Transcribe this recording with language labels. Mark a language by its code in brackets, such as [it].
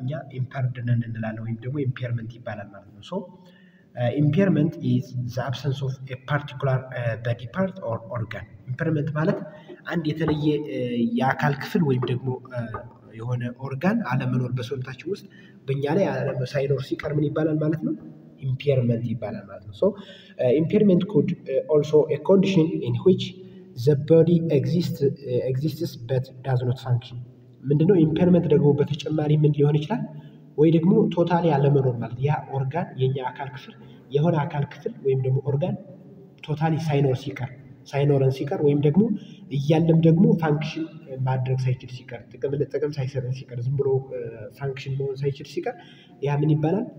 [am] እኛ ኢምፐርድ ነን እንላለን ወይም ደግሞ ኢምፔርመንት ይባላል ማለት ነው። [en] ሶ impairment is the absence of a particular body part or organ. [am] impairment ማለት አንድ የተለየ የአካል ክፍል ወይም ደግሞ የሆነ ኦርጋን አለመኖር በሰውነታችን ውስጥ በእኛ ላይ ሳይኖር ሲቀር ምን ይባላል ማለት ነው? ኢምፔርመንት ይባላል ማለት ነው። [en] ሶ impairment could also a condition in which the body exists but does not function. [am] ምንድነው ኢምፔርመንት ደግሞ በተጨማሪ ምን ሊሆን ይችላል? ወይ ደግሞ ቶታሊ አለመኖር ማለት ያ ኦርጋን የኛ አካል ክፍል የሆነ አካል ክፍል ወይም ደግሞ ኦርጋን ቶታሊ ሳይኖረን ሲቀር ወይም ደግሞ እያለም ደግሞ ፋንክሽን ማድረግ ሳይችል ሲቀር ጥቅም ሳይሰጥ ሲቀር ዝም ብሎ ፋንክሽን መሆን ሳይችል ሲቀር ያ ምን ይባላል?